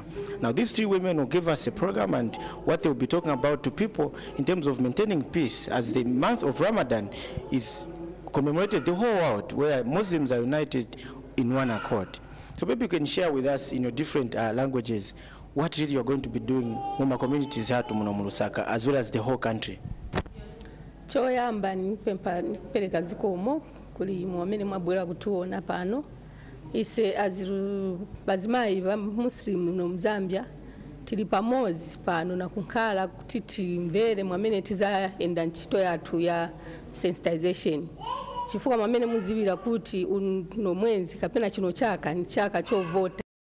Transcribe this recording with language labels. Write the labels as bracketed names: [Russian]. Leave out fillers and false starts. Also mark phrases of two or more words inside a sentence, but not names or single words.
[English] Now these 3 women will give us a program and what they will be talking about to people in terms of maintaining peace as the month of Ramadan is commemorated the whole world where Muslims are united in one accord. So maybe you can share with us in your different languages what really you're going to be doing in our communities here to Lusaka as well as the whole country. [Nyanja] Choyamba nipeleka zikomo kuli muamene mwabwera kutuona pano ise aziru bazimayi ba Muslim no Zambia tili pamozi pano na kunkhala kuti timvere mwamene tizaenda ntchito yathu ya sensitization chifukwa mwamene muzibira kuti uno mwezi kapena chino chaka ni chaka chovota.